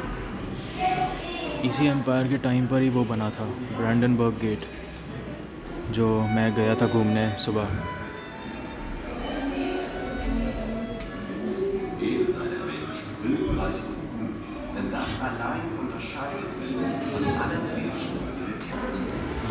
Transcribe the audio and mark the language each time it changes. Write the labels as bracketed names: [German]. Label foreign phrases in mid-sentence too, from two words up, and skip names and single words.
[Hindi] इसी एम्पायर के टाइम पर ही वो बना था ब्रांडनबर्ग गेट, जो मैं गया था घूमने सुबह। [German] Edel sei der Mensch, hilfreich und gut, denn das allein unterscheidet ihn von allen Wesen, die wir kennen.